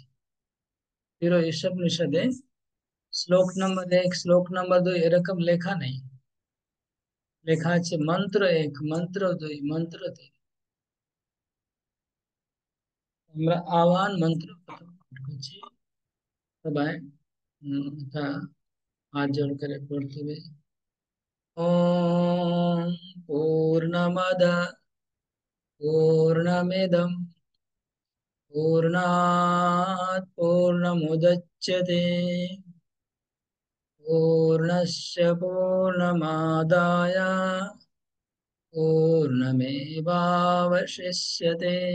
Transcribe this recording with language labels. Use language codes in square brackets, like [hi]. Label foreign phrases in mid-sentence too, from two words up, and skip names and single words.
[bn] পুরো উপনিষদে শ্লোক নম্বর এক, শ্লোক নম্বর দুই এরকম লেখা নেই। লেখা আছে মন্ত্র এক, মন্ত্র দুই, মন্ত্র তিন। আমরা আহ্বান মন্ত্র প্রথম পাঠ করছি। সবাই এটা হাত জোড় করে পড়তে হবে। [sa] ओम पूर्णमद पूर्णमिदं पूर्णात् पूर्णमुदच्यते पूर्णस्य पूर्णमादाय पूर्णमेवावशिष्यते।